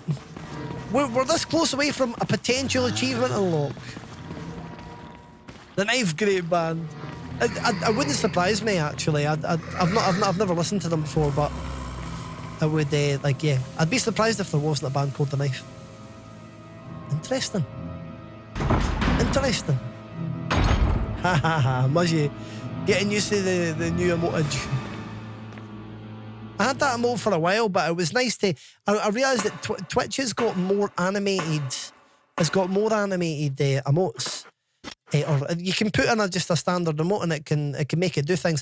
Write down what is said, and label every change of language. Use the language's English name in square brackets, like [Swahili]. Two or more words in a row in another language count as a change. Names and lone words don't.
[English] We're this close away from a potential achievement unlock. The Knife Great Band. I wouldn't surprise me, actually. I've never listened to them before, but I would I'd be surprised if there wasn't a band called The Knife. Interesting. Ha ha ha, Muzzy. Getting used to the new emotage. I had that emote for a while, but it was nice to... I realised that Twitch has got more animated... It's got more animated emotes. Or you can put in just a standard emote and it can make it do things.